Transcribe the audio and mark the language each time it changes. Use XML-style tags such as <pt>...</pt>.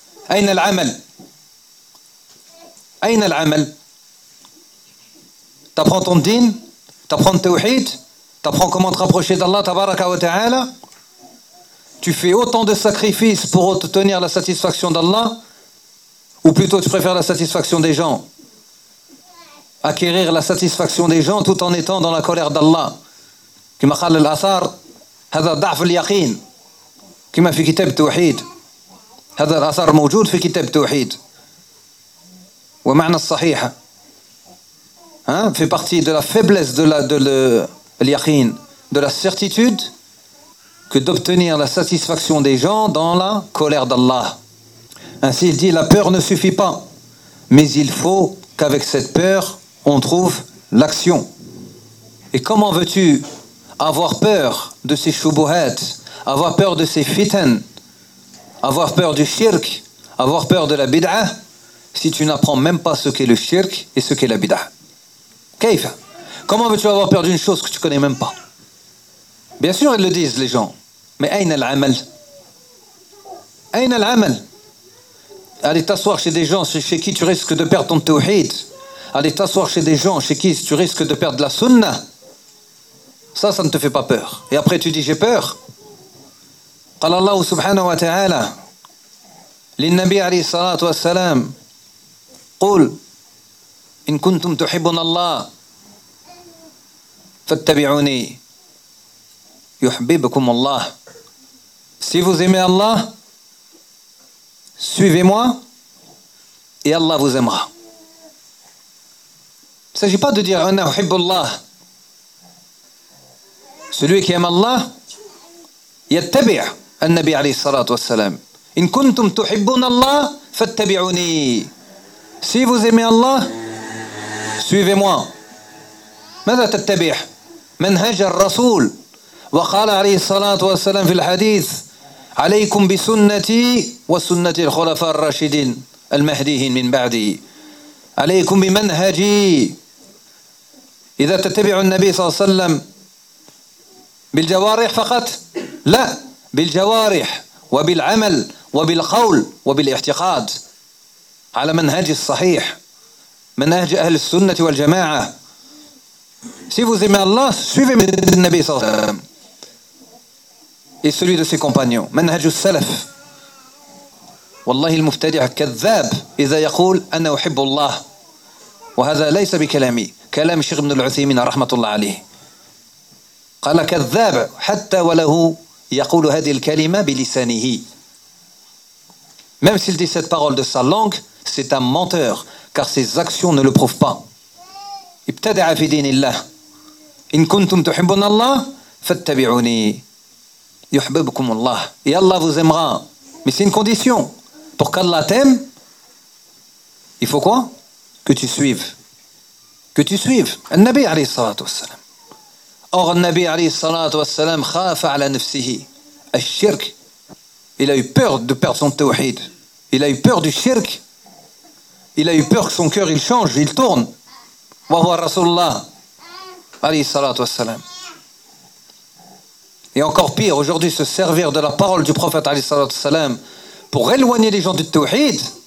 <ar>أين العمل؟ أين العمل؟</ar> <fr>T'apprends ton dîn, t'apprends le tawhid, t'apprends comment te rapprocher d'Allah tabaraka wa ta'ala. Tu fais autant de sacrifices pour obtenir la satisfaction d'Allah, ou plutôt tu préfères la satisfaction des gens? Acquérir la satisfaction des gens tout en étant dans la colère d'Allah.</fr> <ar>كما قال الاثار هذا ضعف اليقين. كما في كتاب التوحيد هذا الأثر موجود في كتاب التوحيد ومعنى الصحيح ها في</ar> <fr>partie de la faiblesse de le yakin de la certitude que d'obtenir la satisfaction des gens dans la colère d'Allah. Ainsi il dit, la peur ne suffit pas, mais il faut qu'avec cette peur on trouve l'action. Et comment veux-tu avoir peur de ces shubuhat, avoir peur de ces fitan, avoir peur du shirk, avoir peur de la bid'a, si tu n'apprends même pas ce qu'est le shirk et ce qu'est la bid'a?</fr> <ar>Kayf?</ar> <fr>Comment veux-tu avoir peur d'une chose que tu ne connais même pas? Bien sûr, ils le disent, les gens. Mais</fr> <ar>aïna l'amal? Aïna l'amal?</ar> <fr>Allez t'asseoir chez des gens chez qui tu risques de perdre ton tawhid. Allez t'asseoir chez des gens chez qui tu risques de perdre la sunna. Ça ne te fait pas peur. Et après, tu dis, j'ai peur.</fr> <ar>قال الله سبحانه وتعالى للنبي عليه الصلاة والسلام قل إن كنتم تحبون الله فاتبعوني يحببكم الله.</ar> <fr>Si vous aimez Allah, suivez-moi et Allah vous aimera. Il ne s'agit pas de dire</fr> <ar>أنا أحب الله.</ar> <fr>Celui qui aime Allah</fr> <ar>يتبع النبي عليه الصلاة والسلام. إن كنتم تحبون الله فاتبعوني.</ar> <fr>Si vous aimez Allah, suivez-moi.</fr> <ar>ماذا تتبع؟ منهج الرسول. وقال عليه الصلاة والسلام في الحديث عليكم بسنتي وسنة الخلفاء الراشدين المهديين من بعدي. عليكم بمنهجي. إذا تتبع النبي صلى الله عليه وسلم بالجوارح فقط؟ لا. بالجوارح وبالعمل وبالقول وبالاعتقاد على منهج الصحيح منهج أهل السنة والجماعة.</ar> <fr>Si vous aimez Allah, suivez le Nabi صلى الله عليه وسلم et celui de ses compagnons.</fr> <ar>منهج السلف. والله المفتدع كذاب إذا يقول أنا أحب الله. وهذا ليس بكلامي, كلام الشيخ ابن العثيمين رحمة الله عليه. قال كذاب حتى وله يقول هذه الكلمة بلسانه.</ar> <fr>Même s'il dit cette parole de sa langue, c'est un menteur, car ses actions ne le prouvent pas.</fr> <ar>ابتدع في دين الله. إن كنتم تحبون الله فاتبعوني يحببكم الله.</ar> <fr>Et Allah vous aimera. Mais c'est une condition. Pour qu'Allah t'aime, il faut quoi? Que tu suives. Que tu suives.</fr> <ar>النبي عليه الصلاة والسلام.</ar> <fr>Or, le Nabi</fr> <ar>عليه الصلاة والسلام خاف على نفسه الشرك.</ar> <fr>Il a eu peur de perdre son tawhid. Il a eu peur du shirk. il a eu peur que son cœur il change, il tourne.</fr> <ar>Wa huwa Rasulullah alayhi salatu wassalam.</ar> <fr>Et encore pire, aujourd'hui, se servir de la parole du prophète alayhi salatu wassalam pour éloigner les gens du tawhid.</fr>